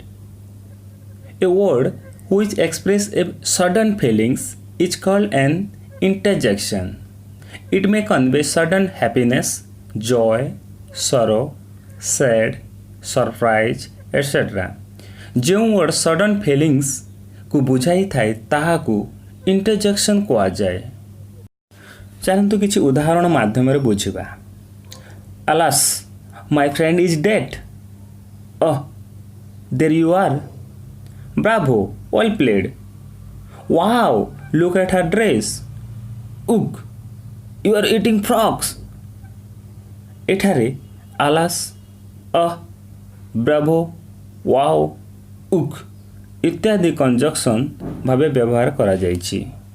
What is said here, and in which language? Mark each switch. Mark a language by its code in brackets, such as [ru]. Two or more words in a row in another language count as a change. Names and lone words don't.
[en] A word which expresses a sudden feelings is called an interjection. It may convey sudden happiness, joy, sorrow, sad, surprise, etc. [or] ଯେଉଁ word [en] sudden feelings [or] କୁ ବୁଝାଇଥାଏ ତାହାକୁ interjection କୁହାଯାଏ। ଚାଲନ୍ତୁ କିଛି ଉଦାହରଣ ମାଧ୍ୟମରେ ବୁଝିବା। [en] Alas, my friend is dead. Oh, there you are. Bravo, well played. Wow, look at her dress. Ugh, you are eating frogs. [or] ଏଠାରେ [en] alas, bravo, wow, ugh [or] ଇତ୍ୟାଦି କଞ୍ଜକ୍ସନ୍ ଭାବେ ବ୍ୟବହାର କରାଯାଇଛି।